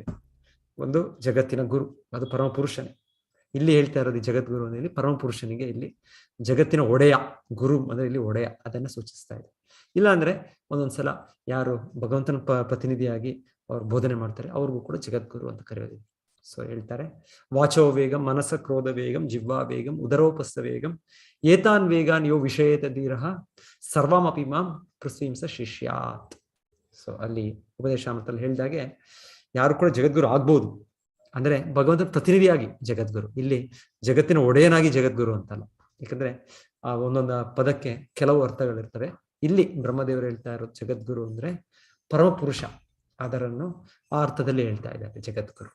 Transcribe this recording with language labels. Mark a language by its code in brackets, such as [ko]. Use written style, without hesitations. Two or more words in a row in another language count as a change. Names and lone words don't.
[kn] ಒಂದು ಜಗತ್ತಿನ ಗುರು, ಅದು ಪರಮ ಪುರುಷನೇ. ಇಲ್ಲಿ ಹೇಳ್ತಾ ಇರೋದು ಜಗದ್ಗುರು ಅಂದ್ರೆ ಪರಮ ಪುರುಷನಿಗೆ ಇಲ್ಲಿ ಜಗತ್ತಿನ ಒಡೆಯ, ಗುರು ಅಂದ್ರೆ ಇಲ್ಲಿ ಒಡೆಯ, ಅದನ್ನ ಸೂಚಿಸ್ತಾ ಇದೆ. ಇಲ್ಲ ಅಂದ್ರೆ ಒಂದೊಂದ್ಸಲ ಯಾರು ಭಗವಂತನ ಪ್ರತಿನಿಧಿಯಾಗಿ ಅವ್ರು ಬೋಧನೆ ಮಾಡ್ತಾರೆ ಅವ್ರಿಗೂ ಕೂಡ ಜಗದ್ಗುರು ಅಂತ ಕರೆಯೋದಿದೆ. ಸೊ ಹೇಳ್ತಾರೆ, [sa] ವಾಚೋ ವೇಗಂ ಮನಸ ಕ್ರೋಧ ವೇಗಂ ಜಿಹ್ವಾ ವೇಗಂ ಉದರೋಪಸ್ಥ ವೇಗಂ ಏತಾನ್ ವೇಗಾನ್ ಯೋ ವಿಷಯೇತ ಧೀರಃ ಸರ್ವಮಪಿ ಮಾಂ ಪೃಥ್ವೀಂಸ ಶಿಷ್ಯಾತ್. [kn] ಸೊ ಅಲ್ಲಿ ಉಪದೇಶಾಮೃತದಲ್ಲಿ ಹೇಳಿದಾಗೆ ಯಾರು ಕೂಡ ಜಗದ್ಗುರು ಆಗ್ಬೋದು. ಅಂದ್ರೆ ಭಗವಂತನ ಪ್ರತಿನಿಧಿಯಾಗಿ ಜಗದ್ಗುರು, ಇಲ್ಲಿ ಜಗತ್ತಿನ ಒಡೆಯನಾಗಿ ಜಗದ್ಗುರು ಅಂತಲ್ಲ. ಯಾಕಂದ್ರೆ ಆ ಒಂದೊಂದು ಪದಕ್ಕೆ ಕೆಲವು ಅರ್ಥಗಳಿರ್ತವೆ. ಇಲ್ಲಿ ಬ್ರಹ್ಮದೇವರು ಹೇಳ್ತಾ ಇರೋದು ಜಗದ್ಗುರು ಅಂದ್ರೆ ಪರಮ ಪುರುಷ, ಅದರನ್ನು ಆ ಅರ್ಥದಲ್ಲಿ ಹೇಳ್ತಾ ಇದ್ದಾರೆ ಜಗದ್ಗುರು.